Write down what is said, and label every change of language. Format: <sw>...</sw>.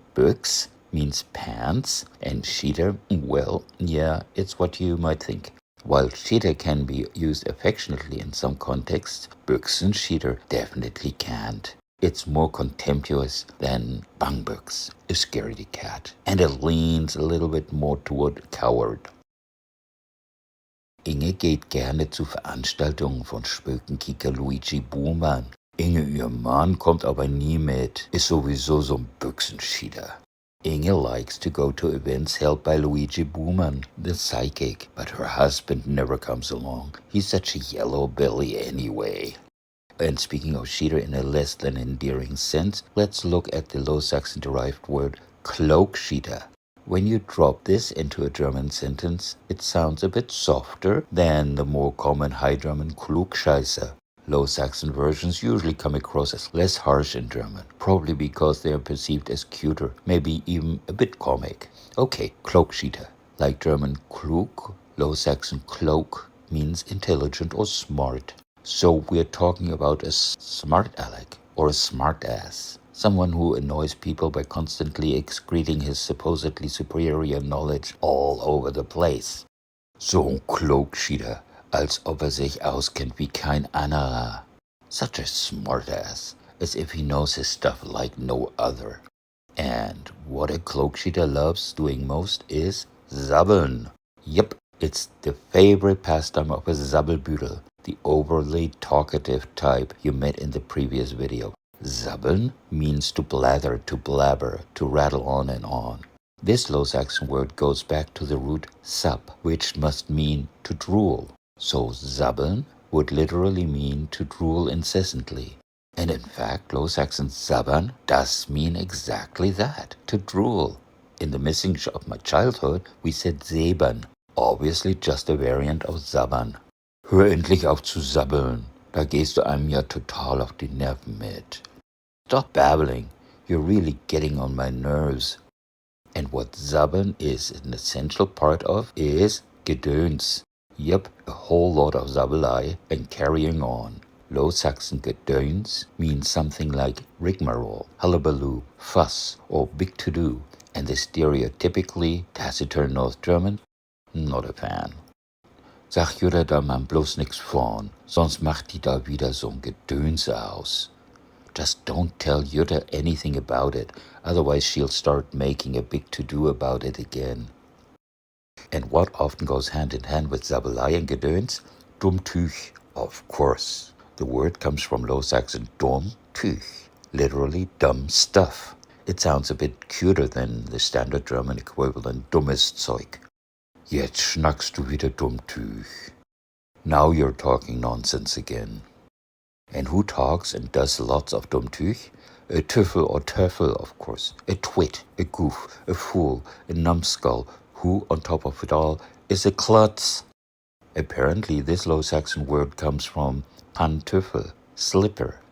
<en>Büchs means pants, and Schieter, well, yeah, it's what you might think. While cheetah can be used affectionately in some contexts, Büchsenschieter definitely can't. It's more contemptuous than Bangbüchs, a scaredy cat, and it leans a little bit more toward coward.</en> <de>Inge geht gerne zu Veranstaltungen von Spökenkicker Luigi Buhmann. Inge, ihr Mann, kommt aber nie mit, ist sowieso so ein Büchsenschieter.</de> <en>Inge likes to go to events held by Luigi Buhmann, the psychic, but her husband never comes along. He's such a yellow belly anyway. And speaking of cheetah in a less than endearing sense, let's look at the Low Saxon derived word Cloak cheetah. When you drop this into a German sentence, it sounds a bit softer than the more common High German Klugscheißer. Low Saxon versions usually come across as less harsh in German, probably because they are perceived as cuter, maybe even a bit comic. Okay, Cloak cheetah. Like German klug, Low Saxon cloak means intelligent or smart. So we're talking about a smart aleck or a smart ass. Someone who annoys people by constantly excreting his supposedly superior knowledge all over the place.</en> <de>So ein Cloak cheetah, als ob sich auskennt wie kein anderer.</de> <en>Such a smartass, as if he knows his stuff like no other. And what a Cloak cheetah loves doing most is sabbeln. Yep, it's the favorite pastime of a Sabbelbüdel, the overly talkative type you met in the previous video. Sabbeln means to blather, to blabber, to rattle on and on. This Low Saxon word goes back to the root sab, which must mean to drool. So sabbeln would literally mean to drool incessantly. And in fact, Low Saxon sabbern does mean exactly that, to drool. In the Missingsch of my childhood, we said säbern, obviously just a variant of sabbern.</en> <de>Hör endlich auf zu sabbeln, da gehst du einem ja total auf die Nerven mit.</de> <en>Stop babbling, you're really getting on my nerves. And what sabbeln is an essential part of is Gedöns. Yep, a whole lot of sabbelei and carrying on. Low Saxon Gedöns means something like rigmarole, hullabaloo, fuss, or big to-do, and the stereotypically taciturn North German, not a fan.</en> <de>Sag Jutta da mal bloß nix vorn, sonst macht die da wieder so'n Gedönse aus.</de> <en>Just don't tell Jutta anything about it, otherwise she'll start making a big to-do about it again. And what often goes hand in hand with Sabbelei and Gedöns? Dummtüch, of course. The word comes from Low Saxon dumm tüch, literally dumb stuff. It sounds a bit cuter than the standard German equivalent dummes Zeug.</en> <de>Jetzt schnackst du wieder Dummtüch.</de> <en>Now you're talking nonsense again. And who talks and does lots of Dummtüch? A tüffel or turfel, of course. A twit, a goof, a fool, a numbskull, who, on top of it all, is a klutz. Apparently, this Low Saxon word comes from pantoffel, slipper.</en>